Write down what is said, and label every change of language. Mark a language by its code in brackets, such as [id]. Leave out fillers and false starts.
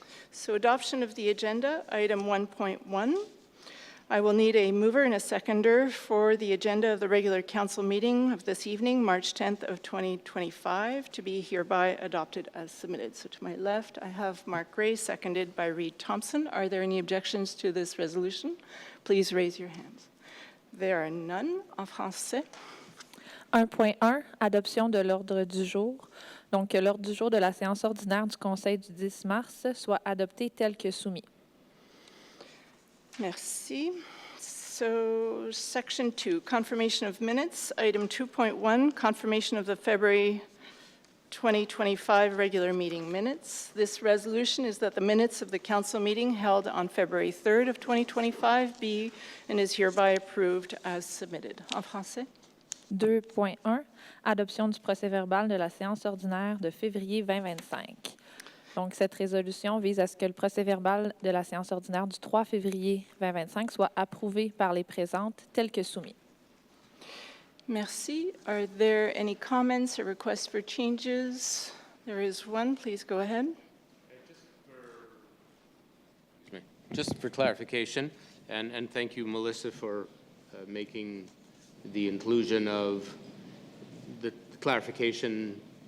[en] So adoption of the agenda, item 1.1. I will need a mover and a seconder for the agenda of the regular council meeting of this evening, March 10th of 2025, to be hereby adopted as submitted. So to my left, I have Mark Gray, seconded by Reed Thompson. Are there any objections to this resolution? Please raise your hands. There are none. [fr] En français. 1.1, adoption de l'ordre du jour. Donc, que l'ordre du jour de la séance ordinaire du Conseil du 10 mars soit adopté tel que soumis. Merci. [en] So, section 2, confirmation of minutes. Item 2.1, confirmation of the February 2025 regular meeting minutes. This resolution is that the minutes of the council meeting held on February 3rd of 2025 be and is hereby approved as submitted. [fr] En français. 2.1, adoption du procès-verbal de la séance ordinaire de février 2025. Donc, cette résolution vise à ce que le procès-verbal de la séance ordinaire du 3 février 2025 soit approuvé par les présentes tel que soumis. Merci. [en] Are there any comments or requests for changes? There is one. Please go ahead. Just for clarification, and thank you, Melissa, for making the inclusion of the clarification.